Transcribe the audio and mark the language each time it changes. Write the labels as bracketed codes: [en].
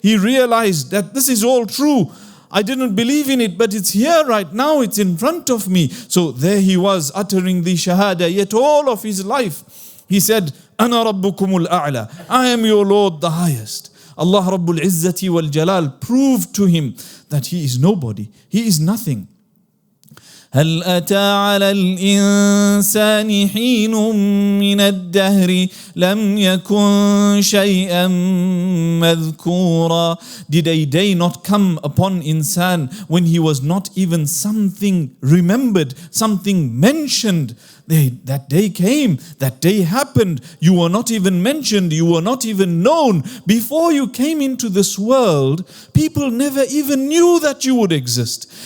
[en] He realized that this is all true. I didn't believe in it, but it's here right now, it's in front of me. So there he was uttering the Shahada, yet all of his life he said, [ar] Ana Rabbukumul A'la, [en] I am your Lord the highest. Allah Rabbul Izzati wal Jalal proved to him that he is nobody, he is nothing. [ar] هل أتى على الإنسان حين من الدهر لم يكن شيئا مذكورا. [en] Did a day not come upon insan when he was not even something remembered, something mentioned? That day came, that day happened. You were not even mentioned, you were not even known. Before you came into this world, people never even knew that you would exist.